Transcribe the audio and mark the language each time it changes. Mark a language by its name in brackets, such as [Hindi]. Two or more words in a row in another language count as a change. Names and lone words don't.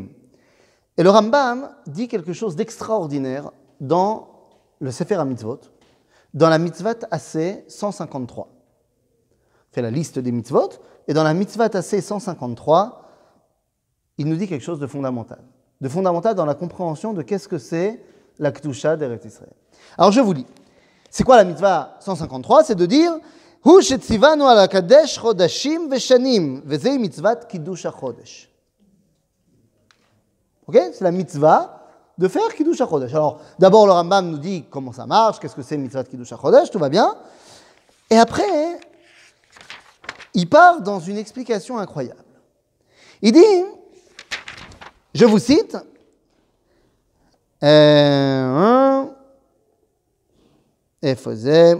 [French] Et le Rambam dit quelque chose d'extraordinaire dans le Sefer HaMitzvot, dans la [Hebrew] מצוות עשה [French] 153. Il fait la liste des mitzvot, et dans la [Hebrew] מצוות עשה [French] 153, il nous dit quelque chose de fondamental dans la compréhension de qu'est-ce que c'est la [Hebrew] קדושה דארץ ישראל. [French] Alors je vous lis. C'est quoi la mitzvah 153? C'est de dire [Hebrew] הוא שציוונו לקדש חדשים ושנים וזו מצוות קידוש החודש. [French] Ok? C'est la mitzvah de faire [Hebrew] קידוש החודש. [French] Alors d'abord le Rambam nous dit comment ça marche, qu'est-ce que c'est [Hebrew] מצוות קידוש החודש, [French] tout va bien. Et après, il part dans une explication incroyable. Il dit, je vous cite, et faisait.